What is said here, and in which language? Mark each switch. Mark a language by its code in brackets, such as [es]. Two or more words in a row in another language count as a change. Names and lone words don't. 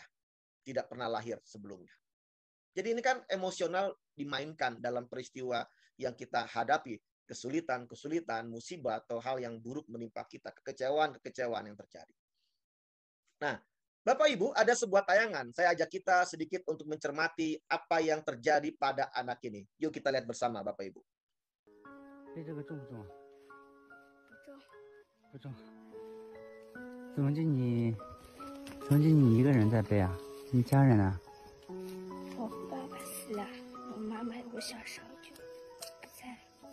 [id] Tidak pernah lahir sebelumnya. Jadi ini kan emosional dimainkan dalam peristiwa yang kita hadapi, kesulitan, musibah, atau hal yang buruk menimpa kita, kekecewaan yang terjadi. Nah, Bapak Ibu, ada sebuah tayangan. Saya ajak kita sedikit untuk mencermati apa yang terjadi pada anak ini. Yuk kita lihat bersama, Bapak Ibu. [zh] 背这个重不重啊？不重，不重。怎么就你一个人在背啊？你家人呢？我爸爸死了，我妈妈我小时候就不在了。